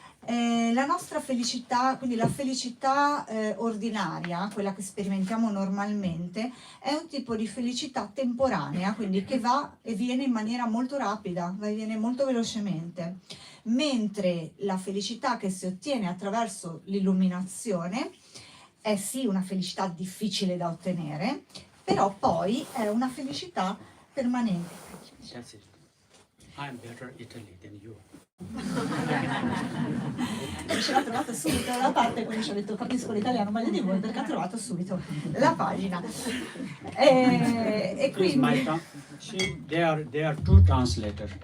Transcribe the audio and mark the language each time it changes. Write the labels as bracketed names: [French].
[Italian] La nostra felicità, quindi la felicità ordinaria, quella che sperimentiamo normalmente, è un tipo di felicità temporanea, quindi che va e viene in maniera molto rapida, va e viene molto velocemente, mentre la felicità che si ottiene attraverso l'illuminazione è sì una felicità difficile da ottenere, però poi è una felicità permanente. [English] That's it. I'm better Italy than you. [Italian] Ce l'ha trovato subito la parte, quindi ci ho detto capisco l'italiano meglio di voi perché ha trovato subito la pagina. E quindi [English] There are two translators.